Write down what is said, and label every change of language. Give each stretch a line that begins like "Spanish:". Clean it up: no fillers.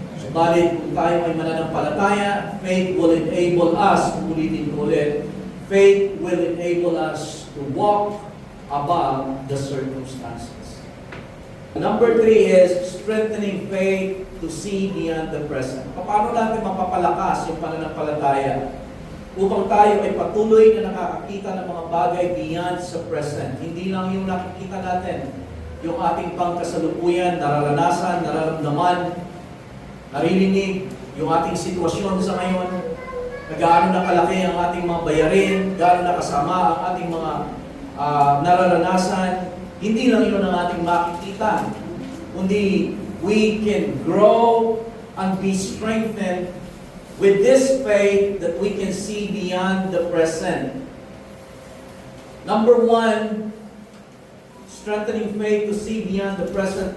Filipino: Subalit kung tayo ay mananampalataya,
English: faith will enable us,
Filipino: ulitin ko ulit,
English: faith will enable us to walk above the circumstances. Number 3 is strengthening faith to see beyond the present.
Filipino: Paano natin mapapalakas yung pananampalataya upang tayo ay patuloy na nakakakita ng mga bagay beyond sa present. Hindi lang yung nakikita natin, yung ating pangkasalukuyan, nararanasan, nararamdaman, naririnig, yung ating sitwasyon sa ngayon, gaano na kalaki ang ating mga bayarin, gaano na kasama ang ating mga nararanasan. Hindi lang yun ang ating makikita, kundi
English: we can grow and be strengthened with this faith that we can see beyond the present. Number 1, strengthening faith to see beyond the present.